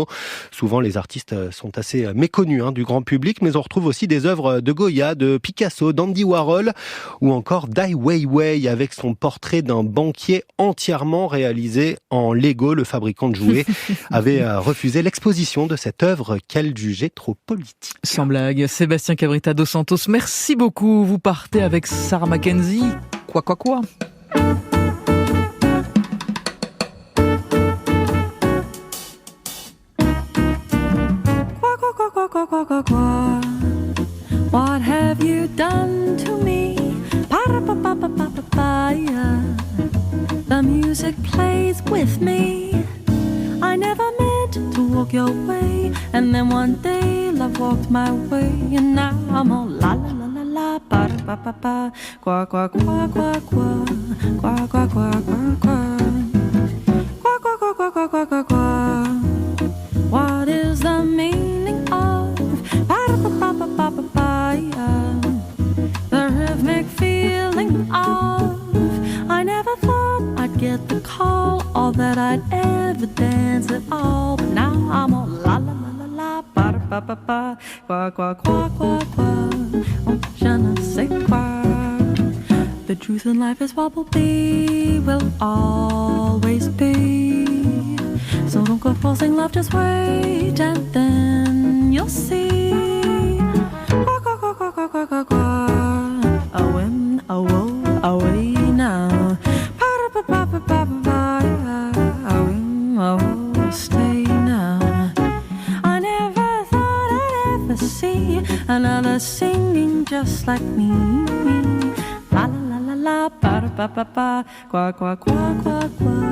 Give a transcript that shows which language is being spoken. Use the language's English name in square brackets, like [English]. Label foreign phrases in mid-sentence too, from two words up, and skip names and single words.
[French] Souvent les artistes sont assez méconnus du grand public, mais on retrouve aussi des œuvres de Goya, de Picasso, d'Andy Warhol ou encore d'Ai Weiwei avec son portrait d'un banquier entièrement réalisé en Lego. Le fabricant de jouets avait refusé l'exposition de cette œuvre qu'elle jugeait trop politique. Sans blague, Sébastien Cabrita dos Santos, merci beaucoup. Vous partez avec Sarah Mackenzie. Quoi. [English] What have you done to me? Pa-ra-pa-pa-pa-pa-pa-ya. The music plays with me. I never meant to walk your way, and then one day love walked my way, and now I'm all la la la la la, pa-ra-pa-pa-pa, qua qua qua qua qua, qua qua qua qua qua, qua qua qua qua qua qua qua qua. What is the meaning of pa-ra-pa-pa-pa-pa-pa-ya? The rhythmic feeling of I never thought I'd get the call, or that I'd ever dance at all. But now I'm all la la la la la, pa-ra-pa-pa-pa, qua qua qua qua qua, [French] oh je ne sais quoi. [English] The truth in life is what will be, will always be. So don't go forcing love, just wait and then you'll see. Qua qua qua qua qua qua qua qua. A whim, a woe, away now. Pa-ra-pa-pa-pa-pa-pa. A whim, a woe, stay now. I never thought I'd ever see another singing just like me. La la la la la, pa-ra-pa-pa-pa, qua qua qua qua qua.